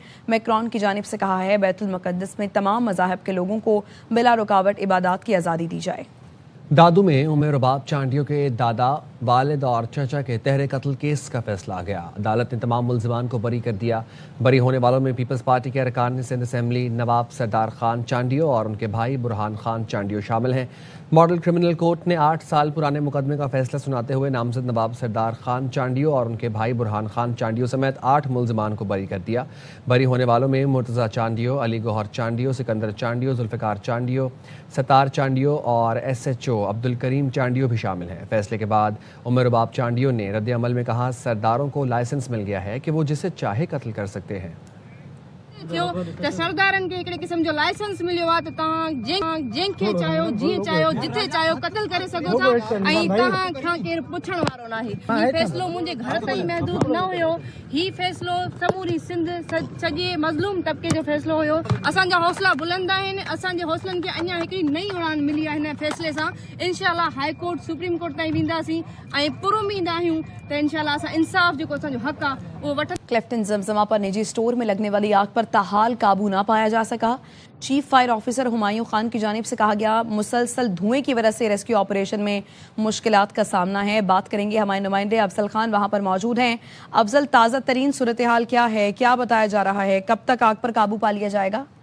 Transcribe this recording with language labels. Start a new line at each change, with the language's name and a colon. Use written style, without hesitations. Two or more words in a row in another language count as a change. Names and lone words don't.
Urdu: میکرون کی جانب سے کہا ہے بیت المقدس میں تمام مذاہب کے لوگوں کو بلا رکاوٹ عبادت کی آزادی دی جائے. دادو میں عمر رباب چانڈیو کے دادا، والد اور چچا کے تہرے قتل کیس کا فیصلہ آ گیا. عدالت نے تمام ملزمان کو بری کر دیا. بری ہونے والوں میں پیپلز پارٹی کے ارکان سندھ اسمبلی نواب سردار خان چانڈیو اور ان کے بھائی برہان خان چانڈیو شامل ہیں. ماڈل کریمنل کورٹ نے 8 سال پرانے مقدمے کا فیصلہ سناتے ہوئے نامزد نواب سردار خان چانڈیو اور ان کے بھائی برہان خان چانڈیو سمیت 8 ملزمان کو بری کر دیا. بری ہونے والوں میں مرتضیٰ چانڈیو، علی گوہر چانڈیو، سکندر چانڈیو، ذوالفقار چانڈیو، ستار چانڈیو اور SHO عبدالکریم چانڈیو بھی شامل ہیں. فیصلے کے بعد عمر رباب چانڈیو نے ردعمل میں کہا، سرداروں کو لائسنس مل گیا ہے کہ وہ جسے چاہے قتل کر سکتے ہیں.
Sindhi: त सरदारनि खे हिकिड़े क़िस्म जो लाइसेंस मिलियो आहे त तव्हां जंहिंखे चाहियो जीअं चाहियो जिथे चाहियो क़त्ल करे सघो था ऐं तव्हां खां केरु पुछण वारो न आहे। हीउ फ़ैसिलो मुंहिंजे घर ताईं महदूद न हुयो, हीउ फ़ैसिलो समूरी सिंध सॼे मज़लूम तबिके जो फ़ैसिलो हुयो। असांजा हौसला बुलंद आहिनि, असांजे हौसलनि खे अञा हिकिड़ी नई उड़ान मिली आहे हिन फ़ैसिले सां। इंशाअल्लाह हाई कोर्ट सुप्रीम कोर्ट ताईं वेंदासीं ऐं पुरुमीद आहियूं त इंशाअल्लाह असां इंसाफ़ जेको असांजो हक़ आहे वो वठ।
Urdu: کلفٹن زمزمہ پر نجی اسٹور میں لگنے والی آگ پر تاحال قابو نہ پایا جا سکا.
English: Chief Fire Officer
Urdu: ہمایوں خان کی جانب سے کہا گیا، مسلسل دھوئیں کی وجہ سے
English: rescue operation
Urdu: میں مشکلات کا سامنا ہے. بات کریں گے ہمارے نمائندے افضل خان، وہاں پر موجود ہیں۔ افضل، تازہ ترین صورت حال کیا ہے، کیا بتایا جا رہا ہے، کب تک آگ پر قابو پا لیا جائے گا?